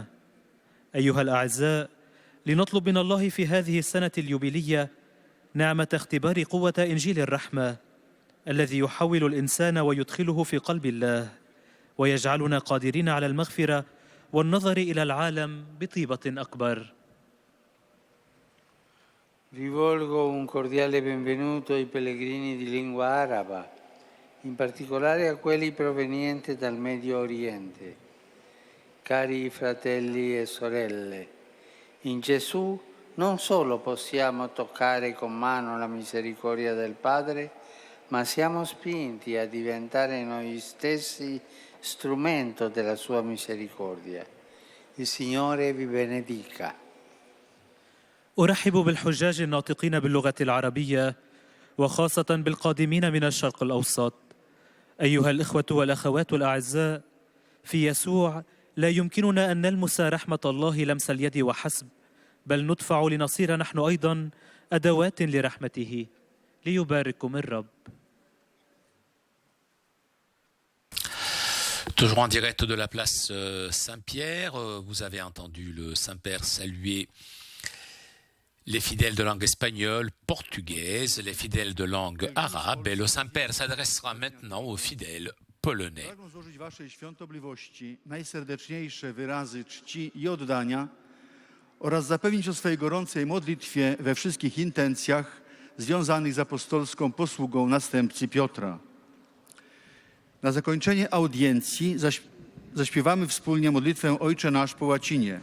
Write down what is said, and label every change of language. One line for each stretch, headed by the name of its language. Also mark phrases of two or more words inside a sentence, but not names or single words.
Arabic: أيها الأعزاء، لنطلب من الله في هذه السنة اليوبيلية نعمة اختبار قوة إنجيل الرحمة الذي يحول الإنسان ويدخله في قلب الله، ويجعلنا قادرين على المغفرة والنظر إلى العالم بطيبة أكبر.
Italian: Rivolgo un cordiale benvenuto ai pellegrini di lingua araba, in particolare a quelli provenienti dal Medio Oriente. Cari fratelli e sorelle, in Gesù non solo possiamo toccare con mano la misericordia del Padre, ma siamo spinti a diventare noi stessi strumento della sua misericordia. Il Signore vi benedica.
Arabic: أرحب بالحجاج الناطقين باللغة العربية وخاصة بالقادمين من الشرق الأوسط. أيها الإخوة والأخوات الأعزاء، في يسوع لا يمكننا أن نلمس رحمة الله لمس اليد وحسب، بل ندفع لنصير نحن أيضا أدوات لرحمته. ليبارككم الرب.
French: Toujours en direct de la place Saint-Pierre, vous avez entendu le Saint-Père saluer les fidèles de langue espagnole, portugaise, les fidèles de langue arabe, et le Saint-Père s'adressera maintenant aux fidèles polonais.
Polish: Pragnę złożyć waszej świątobliwości najserdeczniejsze wyrazy czci i oddania oraz zapewnić o swojej gorącej modlitwie we wszystkich intencjach związanych z apostolską posługą następcy Piotra. Na zakończenie audiencji zaśpiewamy wspólnie modlitwę Ojcze Nasz po łacinie.